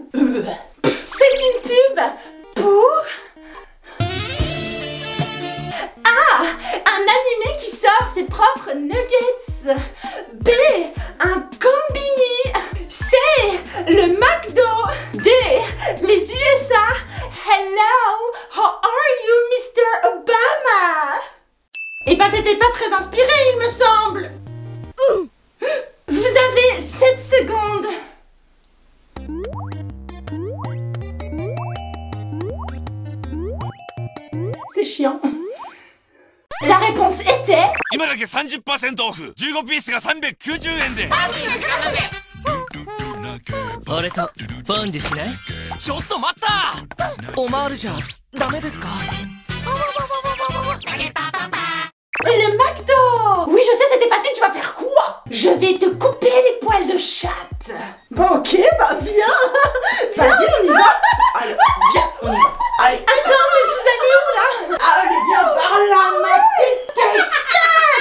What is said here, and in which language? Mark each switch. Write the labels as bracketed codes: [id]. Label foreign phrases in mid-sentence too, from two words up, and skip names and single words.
[fr] C'est une pub pour... A. Un animé qui sort ses propres nuggets. B. Un combini. C. Le McDo. D. Les USA. [en] Hello, how are you, Mr. Obama? [fr] Eh ben, t'étais pas très inspiré, il me semble. Vous avez 7 secondes. C'est chiant. La réponse était... [ja] 今だけ 30% オフ15ピースが390円で俺とフォンデュしない？ちょっと待った！オマールじゃダメですか？ [fr] Le McDo! Oui, je sais, c'était facile, tu vas faire quoi? Je vais te couper les poils de chatte. Bon, ok, bah viens. Vas-y, on y va. Allez, viens, on y va. Allez. Attends, mais vous allez où là? Allez, viens par là, ma petite carte.